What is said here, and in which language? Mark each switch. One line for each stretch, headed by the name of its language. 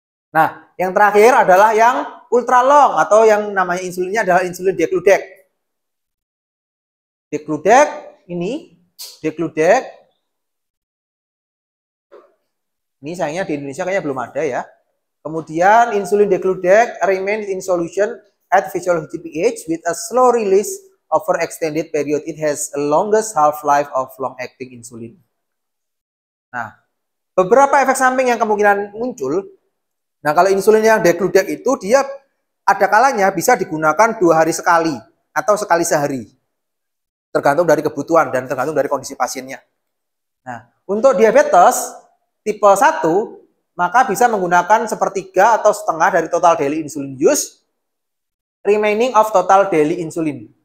Indonesian: Nah, yang terakhir adalah yang ultra long atau yang namanya insulinnya adalah insulin degludec. Degludec ini, ini sayangnya di Indonesia kayaknya belum ada ya. Kemudian
English: insulin degludec remains in solution at physiological pH with a slow release over extended period. It has a longest half-life of long-acting insulin.
Indonesian: Nah, beberapa efek samping yang kemungkinan muncul. Nah, kalau insulin yang degludec itu dia ada kalanya bisa digunakan 2 hari sekali atau sekali sehari. Tergantung dari kebutuhan dan tergantung dari kondisi pasiennya. Nah, untuk diabetes tipe 1, maka bisa menggunakan sepertiga atau setengah dari
English: total daily insulin use, remaining of total daily insulin.